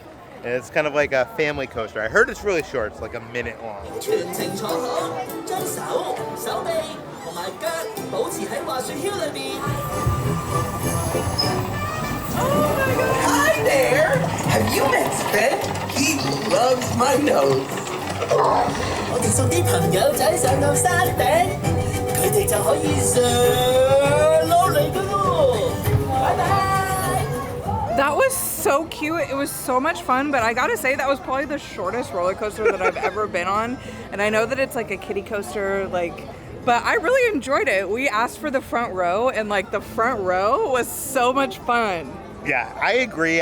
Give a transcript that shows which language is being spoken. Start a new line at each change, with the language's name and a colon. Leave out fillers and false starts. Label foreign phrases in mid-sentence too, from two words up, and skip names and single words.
English: And it's kind of like a family coaster. I heard it's really short. It's like a minute long. Hi there! Have you met Sven? He loves my nose.
Cantonese: 我哋送啲朋友仔上到山頂，佢哋就可以上路嚟㗎喎。拜拜。
English: That was so cute. It was so much fun, but I gotta say that was probably the shortest roller coaster that I've ever been on. And I know that it's like a kiddie coaster, but I really enjoyed it. We asked for the front row, and the front row was so much fun. Yeah, I agree.